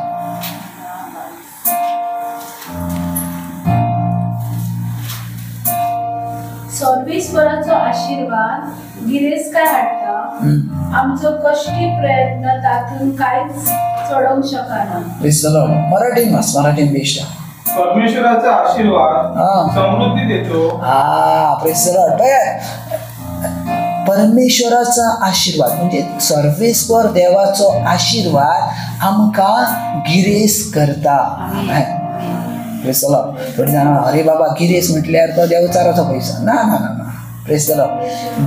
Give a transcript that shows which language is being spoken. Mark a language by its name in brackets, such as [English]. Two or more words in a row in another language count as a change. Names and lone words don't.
[Konkani] सर्वेस्वराचो आशीर्वाद गिरेस्कार हाडटा. आमचो कष्टी प्रयत्न तातून कांयच चडोवंक शकना. [English] Praise the Lord. [Konkani] मराठीन बेश्ट. [Marathi] परमेश्वराचा आशीर्वाद समृद्धी देतो. [English] Praise the Lord. [Marathi] परमेश्वराचा आशीर्वाद म्हणजे [Konkani] सर्वेस्वर देवाचो आशीर्वाद आमकां गिरेस करता. [English] Praise the Lord. [Konkani] थोडी जाणां अरे बाबा गिरेस म्हटल्यार तो देवचाराचो पयसो. [English] ना ना ना. Praise the Lord.